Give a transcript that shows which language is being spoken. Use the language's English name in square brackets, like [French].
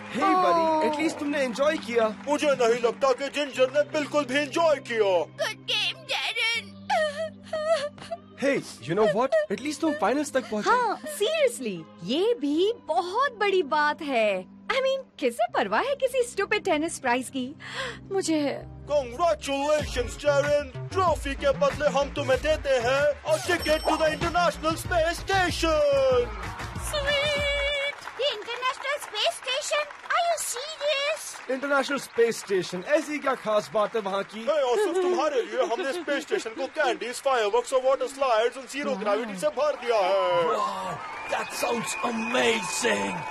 [English] Hey buddy, at least [Hindi] तुमने [English] enjoy [Hindi] किया। मुझे नहीं लगता कि जिंजर ने बिल्कुल भी enjoy किया। [English] Good game, Garen. Hey, you know what? At least [Hindi] तुम finals तक पहुँचे। हाँ, seriously, ये भी बहुत बड़ी बात है। [English] I mean, [Hindi] किसे परवाह है किसी [English] stupid tennis prize [Hindi] की? मुझे [English] Congratulations, Garen. [Hindi] ट्रॉफी के बदले हम तुम्हें देते हैं और ticket [English] to the International Space Station. Sweet. The International Space Station? Are you serious? [Hindi] International Space Station, ऐसी क्या खास बात है वहाँ की? Hey, और सिर्फ तुम्हारे लिए हमने स्पेस स्टेशन को कैंडीज, फायरवर्क्स और वाटर स्लाइड्स और जीरो ग्रेविटी से भर दिया है। [English] Wow, that sounds amazing.